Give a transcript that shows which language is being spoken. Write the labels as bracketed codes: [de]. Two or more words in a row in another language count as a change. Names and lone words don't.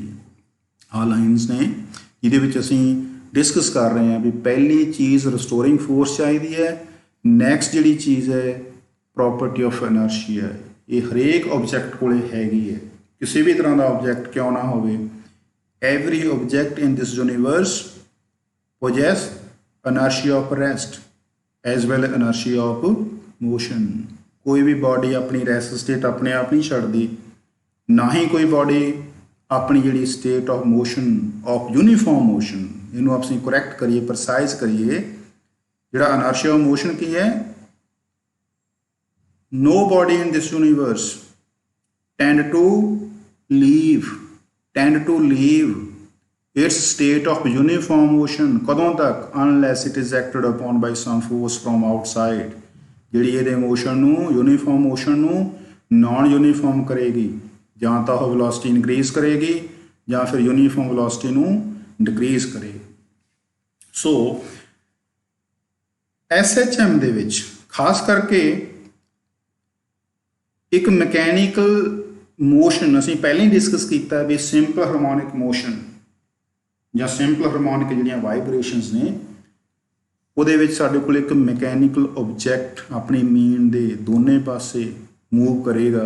[pa] ਆਹ ਲਾਈਨਸ ਨੇ ਜਿਹਦੇ ਵਿੱਚ ਅਸੀਂ ਡਿਸਕਸ ਕਰ ਰਹੇ ਹਾਂ ਵੀ ਪਹਿਲੀ ਚੀਜ਼ [en] restoring force [pa] ਚਾਹੀਦੀ ਹੈ, ਨੈਕਸਟ ਜਿਹੜੀ ਚੀਜ਼ ਹੈ [en] property of inertia. [pa] ਇਹ ਹਰੇਕ ਆਬਜੈਕਟ ਕੋਲੇ ਹੈਗੀ ਹੈ, ਕਿਸੇ ਵੀ ਤਰ੍ਹਾਂ ਦਾ ਆਬਜੈਕਟ ਕਿਉਂ ਨਾ ਹੋਵੇ। [en] every object in this universe possess inertia of rest as well as inertia of motion। [pa] ਕੋਈ ਵੀ ਬਾਡੀ ਆਪਣੀ [en] rest state [pa] ਆਪਣੇ ਆਪ ਨਹੀਂ ਛੱਡਦੀ, ਨਾ ਹੀ ਕੋਈ ਬਾਡੀ ਆਪਣੀ ਜਿਹੜੀ [en] state of motion of uniform motion, [pa] ਇਹਨੂੰ ਅਸੀਂ ਕਰੈਕਟ ਕਰੀਏ, ਪ੍ਰਸਾਈਜ਼ ਕਰੀਏ। ਜਿਹੜਾ [en] inertia of motion [pa] ਕੀ ਹੈ? [en] No body in this universe tend to leave its state of uniform motion [pa] ਕਦੋਂ ਤੱਕ? [en] unless it is acted upon by some force from outside। [pa] ਜਿਹੜੀ ਇਹਦੇ ਮੋਸ਼ਨ ਨੂੰ, [en] uniform motion [pa] ਨੂੰ [en] non uniform [pa] ਕਰੇਗੀ, ਜਾਂ ਤਾਂ ਉਹ [en] velocity increase [pa] ਕਰੇਗੀ ਜਾਂ ਫਿਰ [en] uniform velocity [pa] ਨੂੰ ਡਿਕਰੀਜ਼ ਕਰੇਗੀ। ਸੋ SHM ਦੇ ਵਿੱਚ ਖਾਸ ਕਰਕੇ ਇੱਕ [en] mechanical motion [pa] ਅਸੀਂ ਪਹਿਲਾਂ ਹੀ ਡਿਸਕਸ ਕੀਤਾ ਵੀ [en] simple harmonic motion [pa] ਜਾਂ [en] simple harmonic [pa] ਜਿਹੜੀਆਂ ਵਾਈਬ੍ਰੇਸ਼ਨਸ ਨੇ ਉਹਦੇ ਵਿੱਚ ਸਾਡੇ ਕੋਲ ਇੱਕ [en] mechanical object [pa] ਆਪਣੀ ਮੀਨ ਦੇ ਦੋਨੇ ਪਾਸੇ ਮੂਵ ਕਰੇਗਾ।